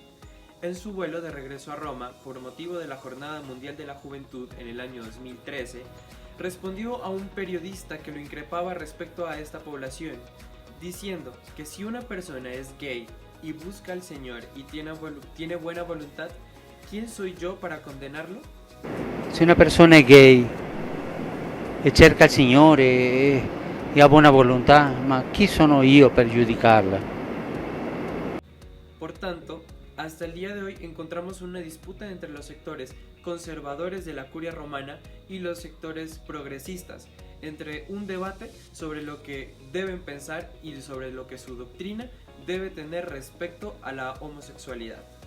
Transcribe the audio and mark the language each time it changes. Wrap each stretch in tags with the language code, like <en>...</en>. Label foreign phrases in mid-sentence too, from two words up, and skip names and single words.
<es>En su vuelo de regreso a Roma, por motivo de la Jornada Mundial de la Juventud en el año 2013, respondió a un periodista que lo increpaba respecto a esta población, diciendo que si una persona es gay y busca al Señor y tiene buena voluntad, ¿quién soy yo para condenarlo?</es> <it>Se una persona è gay e cerca il Signore e ha buona volontà, ma chi sono io per giudicarla?</it> <es>Por tanto, hasta el día de hoy encontramos una disputa entre los sectores conservadores de la curia romana y los sectores progresistas, entre un debate sobre lo que deben pensar y sobre lo que su doctrina debe tener respecto a la homosexualidad.</es>